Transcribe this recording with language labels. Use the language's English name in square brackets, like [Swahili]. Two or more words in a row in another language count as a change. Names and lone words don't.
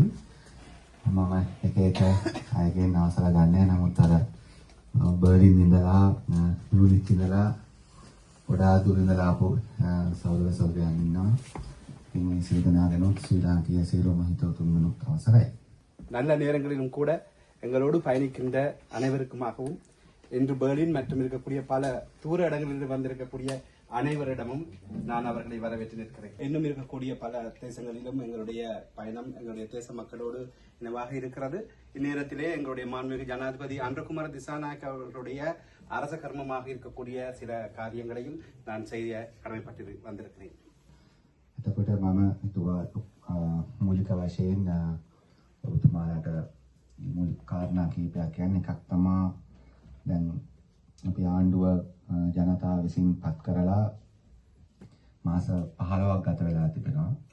[Sinhala] මම එක එක අයගෙන් අවසර ගන්නෑ. නමුත් අර බර්ලින් ඉඳලා මියුනික් ඉඳලා ගොඩාක් දුර ඉඳලා ආපු සහෝදර සහෝදරයන් ඉන්නවා. ඉතින් මේ සියලු දෙනාගෙනුත් ශ්‍රී ලාංකීය සියලුම හිතවතුන්ගෙනුත් අවසරයි. [Tamil] நல்ல நேரங்களிலும் கூட எங்களோடு பயணிக்கின்ற அனைவருக்குமாகவும் இன்று பெர்லின் மற்றும் இருக்கக்கூடிய பல தூர இடங்களில் வந்திருக்கக்கூடிய அனைவரிடமும் நான் அவர்களை வரவேற்று நிற்கிறேன். இன்னும் இருக்கக்கூடிய பல தேசங்களிலும் எங்களுடைய பயணம் எங்களுடைய தேச மக்களோடு இனவாக இருக்கிறது. இந்நேரத்திலே எங்களுடைய மாண்புமிகு ஜனாதிபதி அன்றகுமார திசாநாயக்க அவர்களுடைய அரச கர்மமாக இருக்கக்கூடிய சில காரியங்களையும் நான் செய்ய கடமைப்பட்டு வந்திருக்கிறேன். [Sinhala] එතකොට මම හිතුවා මූලික වශයෙන් ඔබතුමාලාට මූලික කාරණා කීපයක් කියන්නේ එකක් තමයි දැන් අපි ආණ්ඩුව ජනතාව විසින් පත් කරලා මාස 15ක් ගත වෙලා තිබෙනවා.